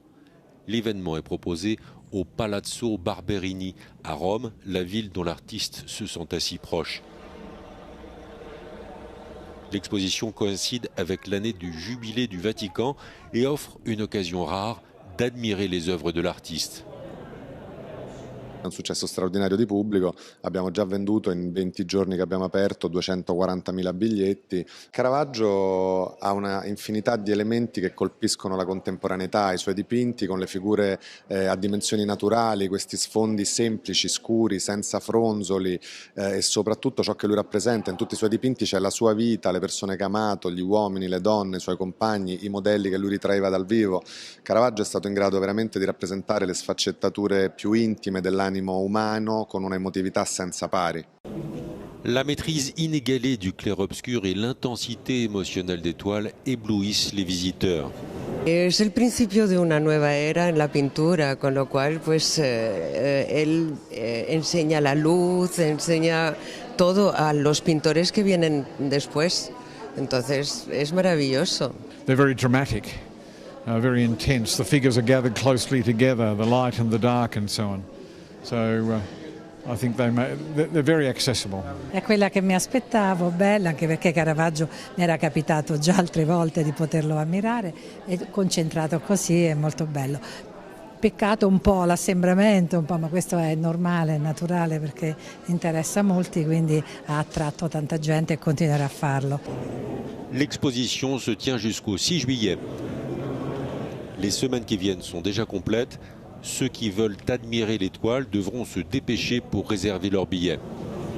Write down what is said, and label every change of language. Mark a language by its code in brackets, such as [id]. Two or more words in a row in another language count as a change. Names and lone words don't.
[fr] L'événement est proposé au Palazzo Barberini, à Rome, la ville dont l'artiste se sent si proche. L'exposition coïncide avec l'année du jubilé du Vatican et offre une occasion rare d'admirer les œuvres de l'artiste. [it] È un successo straordinario di pubblico, abbiamo già venduto in 20 giorni che abbiamo aperto 240.000 biglietti. Caravaggio ha una infinità di elementi che colpiscono la contemporaneità, i suoi dipinti con le figure a dimensioni naturali, questi sfondi semplici, scuri, senza fronzoli e soprattutto ciò che lui rappresenta. In tutti i suoi dipinti c'è la sua vita, le persone che ha amato, gli uomini, le donne, i suoi compagni, i modelli che lui ritraeva dal vivo. Caravaggio è stato in grado veramente di rappresentare le sfaccettature più intime dell'animo umano con una emotività senza pari. [fr] La maîtrise inégalée du clair-obscur et l'intensité émotionnelle des toiles éblouissent les visiteurs. [es] Es el principio de una nueva era en la pintura, con lo cual pues él enseña la luz, enseña todo a los pintores que vienen después. Entonces es maravilloso. [en] They're very dramatic, very intense. The figures are gathered closely together, the light and the dark and so on. So I think they're very accessible. [it] È quella che mi aspettavo, bella, anche perché Caravaggio mi era capitato già altre volte di poterlo ammirare, e concentrato così è molto bello. Peccato un po' l'assembramento, ma questo è normale, è naturale perché interessa a molti, quindi ha attratto tanta gente e continuerà a farlo. [fr] L'exposition se tient jusqu'au 6 juillet. Les semaines qui viennent sont déjà complètes. Ceux qui veulent admirer les toiles devront se dépêcher pour réserver leurs billets.